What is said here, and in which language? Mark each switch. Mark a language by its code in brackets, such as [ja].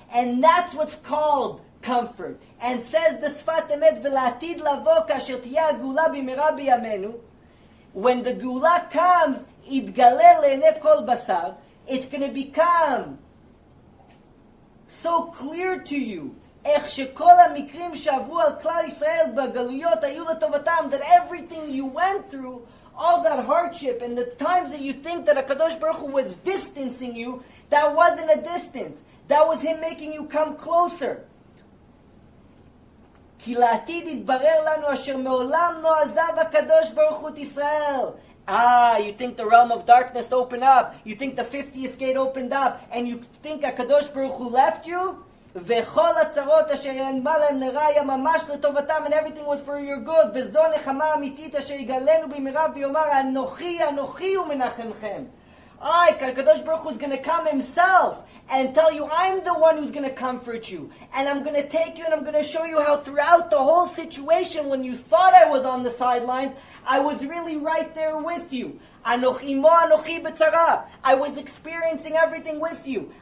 [en] And that's what's called comfort. And says the Sfat Emet, [he] ולעתיד לבוא כאשר תהיה הגאולה במהרה בימינו, [en] when the גאולה comes, [he] יתגלה לעיני כל בשר, [en] it's going to become so clear to you, [he] איך שכל המקרים שעברו על כלל ישראל בגלויות היו לטובתם, [en] that everything you went through, all that hardship and the times that you think that HaKadosh Baruch Hu was distancing you, that wasn't a distance. That was Him making you come closer. [he] כי לעתיד יתברר לנו אשר מעולם לא עזב הקדוש ברוך הוא את ישראל. [en] You think the realm of darkness opened up. You think the 50th gate opened up. And you think HaKadosh Baruch Hu left you? [he] וכל הצרות אשר ינבא להם לרע היה ממש לטובתם, [en] and everything was for your good. [he] וזו נחמה אמיתית אשר יגלנו במהרה ויאמר אנוכי אנוכי ומנחמכם. [en] HaKadosh Baruch Hu is going to come Himself and tell you, I'm the one who's going to comfort you. And I'm going to take you and I'm going to show you how throughout the whole situation, when you thought I was on the sidelines, I was really right there with you. [he] Anochi mo anochi b'tzara. [en] I was experiencing everything with you.